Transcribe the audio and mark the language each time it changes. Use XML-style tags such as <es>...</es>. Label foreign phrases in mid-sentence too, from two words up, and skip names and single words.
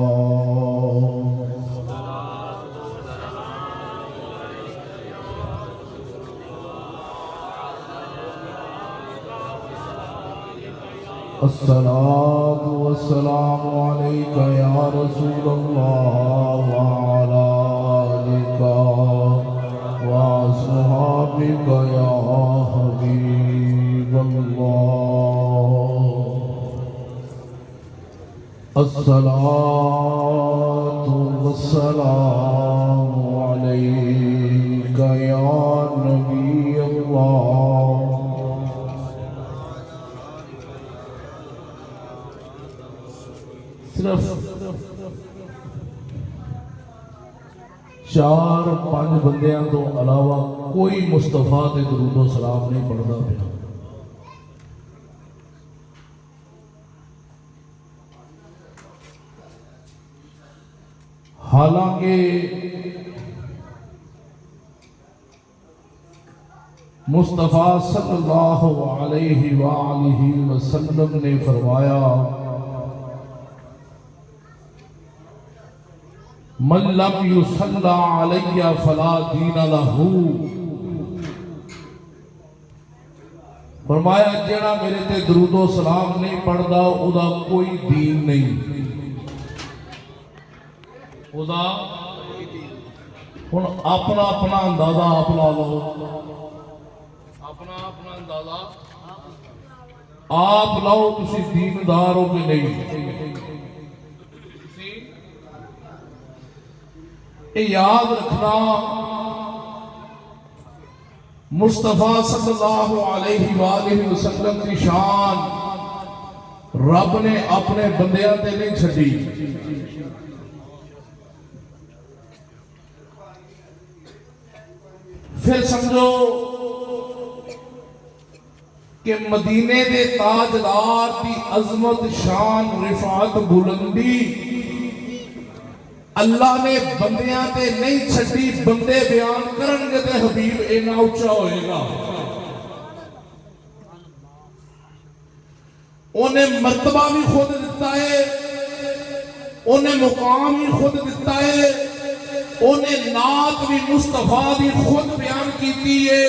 <ar>الصلاة والسلام عليك يا رسول الله وعلى آلك وأصحابك يا حبيب الله۔ الصلاة والسلام عليك يا نبي الله۔</ar> <pa>صرف 4-5 بندیاں تو علاوہ کوئی مصطفیٰ تے درود و سلام نہیں پڑھتا پیا۔</pa> <ur>حالانکہ مصطفیٰ صلی اللہ علیہ وآلہ وسلم نے فرمایا</ur> <ar>من لم یصلی علی فلا دین لہ،</ar> <pa>فرمایا جیڑا میرے تے درود و سلام نہیں پڑھدا او دا کوئی دین نہیں۔ او دا ہن اپنا اپنا اندازہ آپ لا لو، اپنا اپنا اندازہ آپ لاؤ تسی دیندار ہو کہ نہیں۔</pa> <ur>یہ یاد رکھنا مصطفیٰ صلی اللہ علیہ وآلہ وسلم کی شان رب نے</ur> <pa>اپنے بندیاں تے نہیں چھڈی. پھر سمجھو کہ مدینے دے تاجدار دی عظمت شان رفعت بلندی اللہ نے بندیاں تے نہیں چھڈی. بندے بیان کرن گے تے حبیب اینا اچھا ہوئے گا.</pa> <ur>انہیں مرتبہ بھی خود دیتا ہے, انہیں مقام بھی خود دیتا ہے, انہیں نعت بھی مصطفیٰ بھی خود بیان کیتی ہے.</ur>